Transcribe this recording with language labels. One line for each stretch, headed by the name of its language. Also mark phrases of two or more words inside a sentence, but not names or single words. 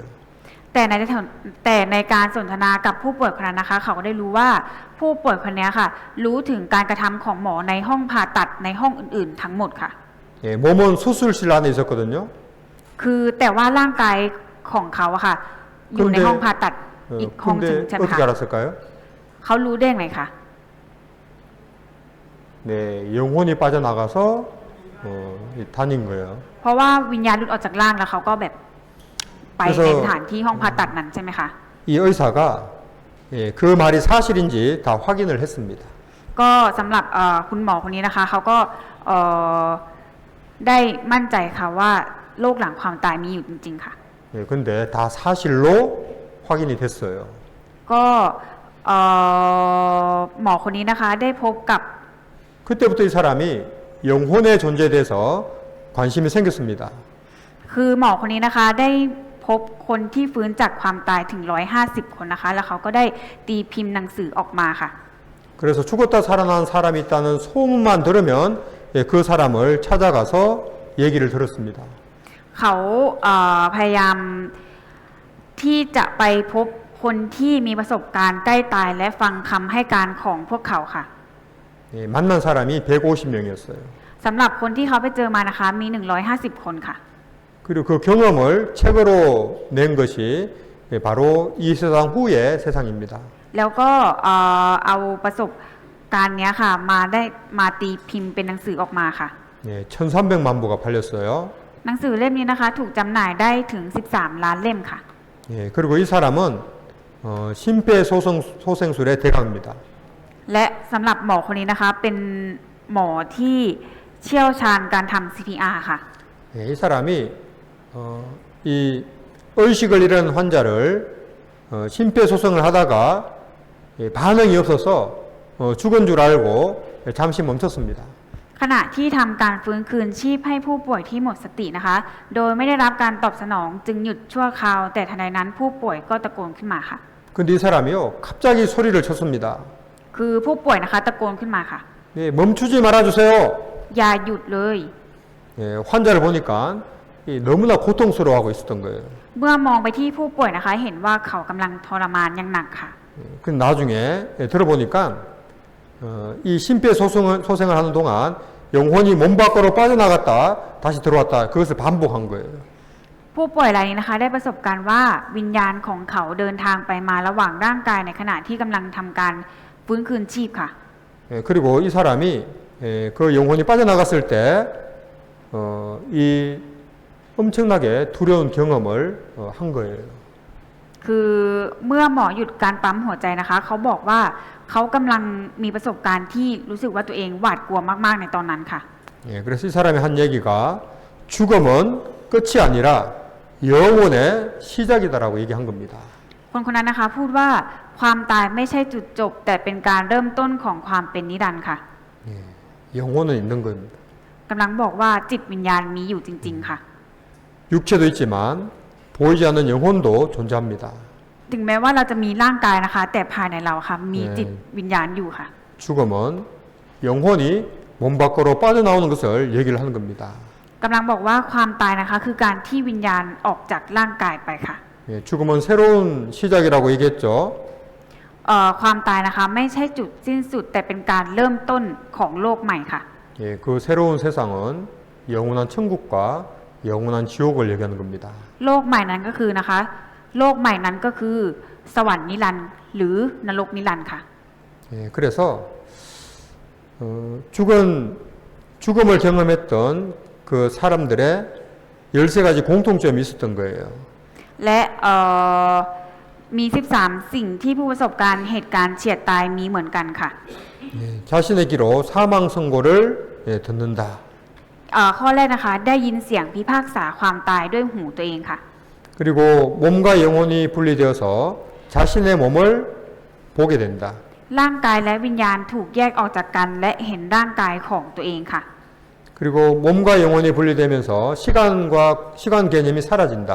Thai: แต่ในการสนทนากับผู้ป่วยคนนั้นนะคะ เขาก็ได้รู้ว่าผู้ป่วยคนนี้ค่ะ รู้ถึงการกระทำของหมอในห้องผ่าตัดในห้องอื่นๆ ทั้งหมดค่ะ
Korean: 예, 몸은 수술실 안에 있었거든요.
Thai: คือแต่ว่าร่างกายของเขาอะค่ะ อยู่ในห้องผ่าตัดอีกห้องหนึ่ง
Korean: 근데
Thai: ใช่ไหม
Korean: 어떻게
Thai: คะ
Korean: 알았을까요?
Thai: เขารู้ได้ไงคะ
Korean: 네, 영혼이 빠져나가서 다닌 거예요.
Thai: เพราะว่าวิญญาณหลุดออกจากร่างแล้วเขาก็แบบไป
Korean: 그래서
Thai: ในสถานที่ห้องผ่าตัดนั้นใช่ไหมคะ
Korean: 이 의사가 그 말이 사실인지 다 확인을 했습니다.
Thai: ก็สำหรับคุณหมอคนนี้นะคะ เขาก็ได้มั่นใจค่ะว่าโรคหลังความตายมีอยู่จริงๆค่ะ
Korean: 예, 근데 다 사실로 확인이 됐어요.
Thai: ก็หมอคนนี้นะคะได้พบกับ
Korean: 그때부터 이 사람이 영혼의 존재에 대해서 관심이 생겼습니다.
Thai: คือหมอคนนี้นะคะได้พบคนที่ฟื้นจากความตายถึง150 คนนะคะ แล้วเขาก็ได้ตีพิมพ์หนังสือออกมาค่ะ
Korean: 그래서 죽었다 살아난 사람이 있다는 소문만 들으면 그 사람을 찾아가서 얘기를 들었습니다.
Thai: เขาพยายามที่จะไปพบคนที่มีประสบการณ์ใกล้ตายและฟังคำให้การของพวกเขาค่ะ
Korean: 만난 사람이 150명이었어요.
Thai: สำหรับคนที่เขาไปเจอมานะคะมี150 คนค่ะ
Korean: 그리고 그 경험을 책으로 낸 것이 바로 이 세상 후의 세상입니다.
Thai: แล้วก็เอาประสบการณ์เนี้ยค่ะมาตีพิมพ์เป็นหนังสือออกมาค่ะ
Korean: 1300만 부가 팔렸어요.
Thai: หนังสือเล่มนี้นะคะถูกจำหน่ายได้ถึง13 ล้านเล่มค่ะ
Korean: 그리고 이 사람은 심폐소생술의 대가입니다.
Thai: และสำหรับหมอคนนี้นะคะเป็นหมอที่เชี่ยวชาญการทำ CPR ค่ะ
Korean: 이 사람이 이 의식을 잃은 환자를 심폐소생을 하다가 반응이 없어서 죽은 줄 알고 잠시 멈췄습니다.
Thai: ขณะที่ทำการฟื้นคืนชีพให้ผู้ป่วยที่หมดสตินะคะ โดยไม่ได้รับการตอบสนองจึงหยุดชั่วคราว แต่ทันใดนั้นผู้ป่วยก็ตะโกนขึ้นมาค่ะ
Korean: 근데 이 사람이요 갑자기 소리를 쳤습니다.
Thai: คือผู้ป่วยนะคะตะโกนขึ้นมาค่ะ
Korean: 멈추지 말아주세요.
Thai: อย่าหยุดเลย
Korean: 환자를 보니까 너무나 고통스러워하고 있었던 거예요.
Thai: เมื่อมองไปที่ผู้ป่วยนะคะ เห็นว่าเขากำลังทรมานอย่างหนักค่ะ
Korean: 그 나중에 들어보니까 이 심폐소생을 하는 동안 영혼이 몸 밖으로 빠져나갔다 다시 들어왔다 그것을 반복한 거예요.
Thai: ผู้ป่วยรายนี้นะคะ ได้ประสบการณ์ว่าวิญญาณของเขาเดินทางไปมาระหว่างร่างกายในขณะที่กำลังทำการฟื้นคืนชีพค่ะ
Korean: 그리고 이 사람이 그 영혼이 빠져나갔을 때 이 엄청나게 두려운 경험을 한 거예요.
Thai: คือเมื่อหมอหยุดการปั๊มหัวใจนะคะเขาบอกว่าเขากำลังมีประสบการณ์ที่รู้สึกว่าตัวเองหวาดกลัวมากๆในตอนนั้นค่ะ
Korean: 예, 그래서 이 사람이 한 얘기가 죽음은 끝이 아니라 영혼의 시작이다라고 얘기한 겁니다.
Thai: คนคนนั้นนะคะพูดว่าความตายไม่ใช่จุดจบแต่เป็นการเริ่มต้นของความเป็นนิรันดร์ค่ะ
Korean: 예, 영혼은 있는 겁니다.
Thai: กำลังบอกว่าจิตวิญญาณมีอยู่จริงๆค่ะ
Korean: 육체도 있지만 보이지 않는 영혼도 존재합니다.
Thai: ถึงแม้ว่าเราจะมีร่างกายนะคะ แต่ภายในเราค่ะมี
Korean: 네.
Thai: จิตวิญญาณอยู่ค่ะ
Korean: 죽음은 영혼이 몸 밖으로 빠져나오는 것을 얘기를 하는 겁니다.
Thai: กำลังบอกว่าความตายนะคะคือการที่วิญญาณออกจากร่างกายไปค่ะ
Korean: 예, 죽음은 새로운 시작이라고 얘기했죠.
Thai: ความตายนะคะไม่ใช่จุดสิ้นสุดแต่เป็นการเริ่มต้นของโลกใหม่ค่ะ
Korean: 예, 그 새로운 세상은 영원한 천국과 영원한 지옥을 얘기하는 겁니다.
Thai: โลกใหม่นั้นก็คือนะคะ โลกใหม่นั้นก็คือสวรรค์นิรันดร์หรือนรกนิรันดร์ค่ะ
Korean: 예, 그래서 죽음을 경험했던 그 사람들의 13가지 공통점이 있었던 거예요.
Thai: และมี 13 สิ่งที่ผู้ประสบการณ์เหตุการณ์เฉียดตายมีเหมือนกันค่ะ
Korean: 예, 자신의 귀로 사망 선고를 예, 듣는다.
Thai: ข้อแรกนะคะได้ยินเสียงพิพากษาความตายด้วยหูตัวเองค่ะ
Korean: 그리고 몸과 영혼이 분리되어서 자신의 몸을 보게 된다.
Thai: ร่างกายและวิญญาณถูกแยกออกจากกันและเห็นร่างกายของตัวเองค่ะ
Korean: 그리고 몸과 영혼이 분리되면서 시간 개념이 사라진다.